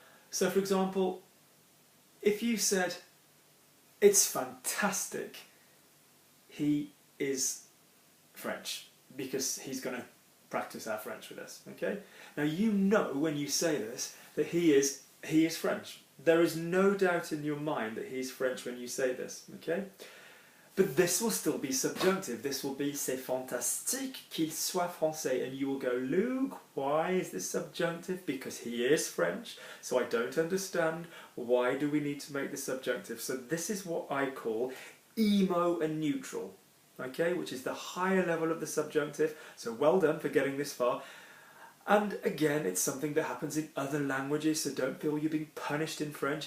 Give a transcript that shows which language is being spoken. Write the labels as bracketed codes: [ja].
[en] So for example, if you said, it's fantastic, he is French, because he's going to practice our French with us, okay? Now you know when you say this that he is French. There is no doubt in your mind that he's French when you say this, okay? But this will still be subjunctive. This will be [fr] c'est fantastique qu'il soit français. [en] And you will go, Luke, why is this subjunctive? Because he is French, so I don't understand. Why do we need to make this subjunctive? So this is what I call emo and neutral, okay, which is the higher level of the subjunctive. So well done for getting this far. And again, it's something that happens in other languages, so don't feel you're being punished in French.